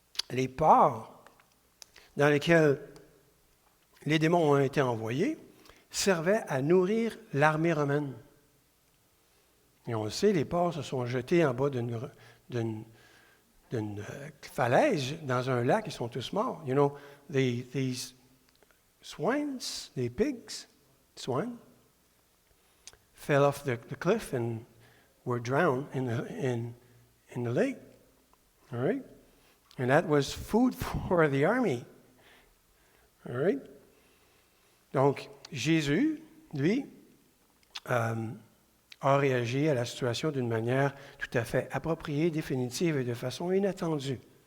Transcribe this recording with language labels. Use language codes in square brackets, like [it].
[fr] Les ports dans lesquels les démons ont été envoyés servaient à nourrir l'armée romaine. Et on le sait, les porcs se sont jetés en bas d'une falaise dans un lac, ils sont tous morts. [en] You know, these swines, the pigs, swine, fell off the cliff and were drowned in the lake. All right? And that was food for the army. All right? [fr] Donc, Jésus, lui, a réagi à la situation d'une manière tout à fait appropriée, définitive et de façon inattendue.